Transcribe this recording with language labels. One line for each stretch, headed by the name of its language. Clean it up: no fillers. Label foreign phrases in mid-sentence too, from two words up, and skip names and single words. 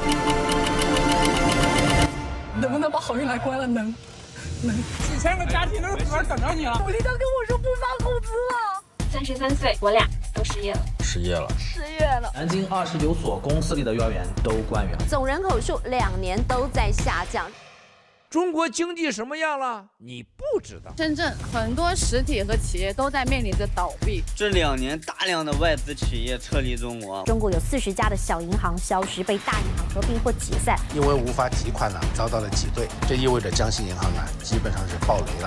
Chinese: 能不能把好運來關了？能。幾千個家庭都在這兒等着你了。土地都跟我說不發工資了。33歲，我倆都失業了。失業了。南京29所公私立的幼兒園都關園。總人口數2年都在下降。中国经济什么样了？你不知道。深圳很多实体和企业都在面临着倒闭。这2年大量的外资企业撤离中国。中国有40家的小银行消失，被大银行合并或解散。因为无法提款遭到了挤兑，这意味着江西银行基本上是爆雷了。